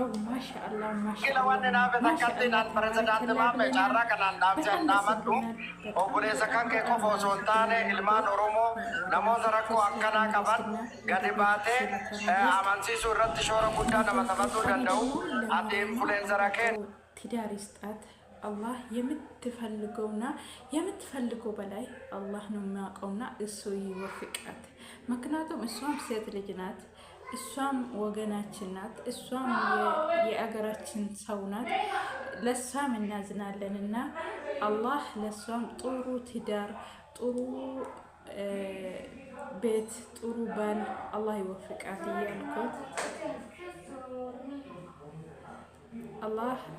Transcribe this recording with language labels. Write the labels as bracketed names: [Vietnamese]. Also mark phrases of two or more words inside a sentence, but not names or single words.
[Oromo] Kila waan dhaabe takkatti naan pirezidaanti maammee caarraa kanaan dhaamadhu obboleessa kan kee qofa osoo hin taane ilmaan Oromoo namoota rakkoo akkanaa qaban gadi baatee amansiisuu irratti shoora guddaa nama taphatuu danda'u ati influenceraa kennu. [Amharic] ትዳር ይስጣት አላህ የምትፈልገውና የምትፈልገው በላይ አላህ ነው የሚያውቀውና እሱ ይወፍቃት። ምክንያቱም እሷም ሴት ልጅ ናት፣ እሷም ወገናችን ናት፣ እሷም የአገራችን ሰው ናት። ለሷም እናዝናለንና አላህ ለሷም ጥሩ ትዳር፣ ጥሩ ቤት፣ ጥሩ ባል አላህ ይወፍቃት እያልኩት አላህ